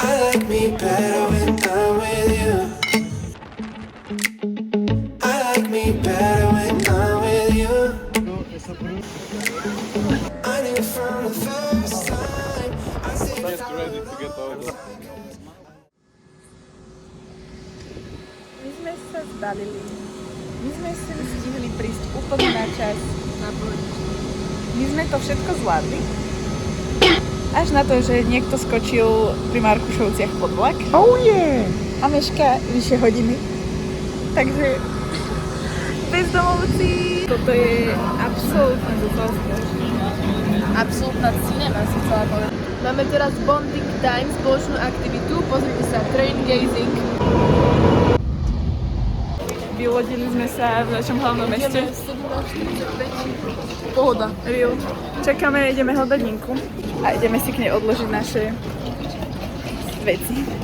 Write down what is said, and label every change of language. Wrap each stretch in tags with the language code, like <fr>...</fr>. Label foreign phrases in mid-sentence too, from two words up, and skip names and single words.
<en>like me better when I'm with you. I like me better when I'm with you. I knew from the first time I see Get ready to get over.</en> <sk>My sme sa zbavili. My sme sem stihli prísť úplne na čas. My sme to všetko zvládli. Až na to, že niekto skočil pri Markušovciach pod vlak.</sk> <en>Oh yeah!</en> <sk>A meška vyše hodiny. Takže bezdomovci. Toto je absolútne zúfalstvo. Absolútna cinema si chcela povedať. Máme teraz</sk> <en>bonding time,</en> <sk>spoločnú aktivitu. Pozrite sa,</sk> <en>train gazing.</en> <sk>Vylodili sme sa v našom hlavnom meste. Ideme 7:45. Pohoda. Real. Čakáme, ideme hľadať Ninku a ideme si k nej odložiť naše veci.</sk>